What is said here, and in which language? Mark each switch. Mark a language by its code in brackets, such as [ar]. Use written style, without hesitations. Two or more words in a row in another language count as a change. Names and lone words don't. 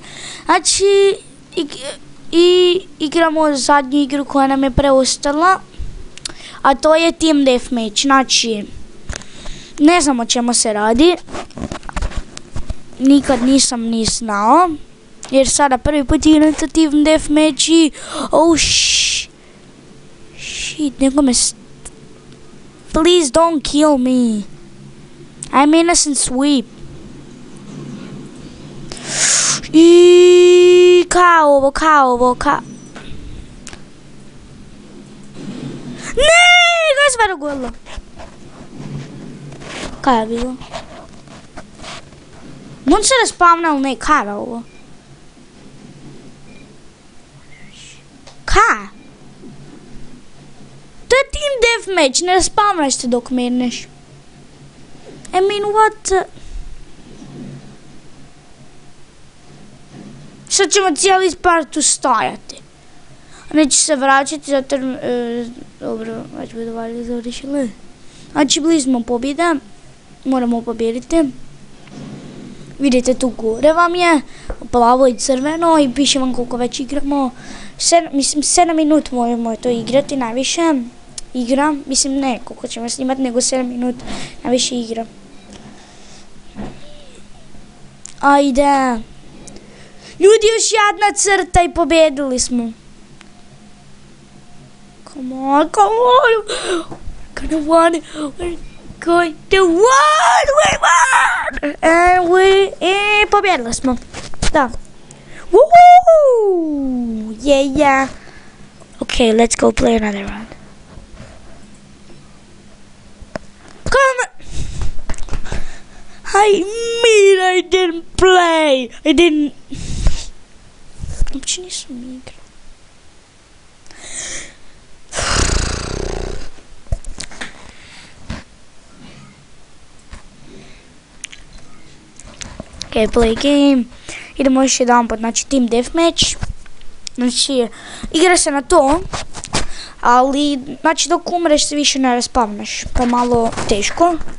[hr] Znači, i igramo zadnju igru koja nam je preostala, a to je Team Deathmatch. Znači, ne znam o čemu se radi, nikad nisam ni znao, jer sada prvi put igram sa Team Deathmatch i shit, nekome [en] please don't kill me, I'm innocent sweep. [hr] I kao ovo. Ne, ga se dogodilo. Kaj je bilo? On se respavnal, ne, kaj je ovo? Kaj? To je Team Deathmatch, ne respavnaš se dok merneš. [en] I mean, what? [hr] Sad ćemo cijeli part stajati. Neću se vraćati zato dobro, već budu valjda završili. Znači blizu smo pobjede, moramo pobijediti. Vidite tu gore vam je, plavo i crveno i piše vam koliko već igramo. 7 minut možemo to igrati najviše. Mislim ne koliko ćemo snimati, nego 7 minut najviše igra. Ajde. Ljudi, još jedna crta i pobjedili smo. [en] Come on. We're going to win. [hr] And pobjedili smo. Da. [en] Woohoo! Yeah. Okay, let's go play another round. Come. I didn't play. [hr] Uopće nisam igrao. Ok, [en] play game. [hr] Idemo još jedan pot, znači Team Deathmatch. Znači, igra se na to, ali, znači dok umreš se više ne respavnaš, pa malo teško.